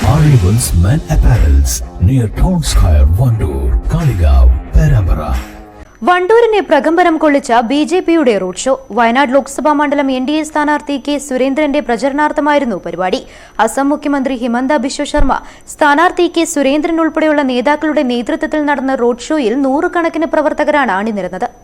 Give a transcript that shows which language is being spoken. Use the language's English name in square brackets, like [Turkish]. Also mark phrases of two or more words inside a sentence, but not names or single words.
[English] Arrivals Men Apparels near Town Square, Vandoor, Kaligav, Perambara. [Malayalam] വണ്ടൂരിനെ പ്രകമ്പനം കൊള്ളിച്ച ബിജെപിയുടെ [English] road show. [Malayalam] വയനാട് ലോക്സഭാ മണ്ഡലം എൻഡിഎ സ്ഥാനാർത്ഥി കെ സുരേന്ദ്രന്റെ പ്രചരണാർത്ഥമായിരുന്നു പരിപാടി. അസം മുഖ്യമന്ത്രി ഹിമന്ത ബിശ്വ ശർമ്മ, സ്ഥാനാർത്ഥി കെ സുരേന്ദ്രൻ ഉൾപ്പെടെയുള്ള നേതാക്കളുടെ നേതൃത്വത്തിൽ നടന്ന റോഡ് ഷോയിൽ നൂറുകണക്കിന് പ്രവർത്തകരാണ് അണിനിരന്നത്.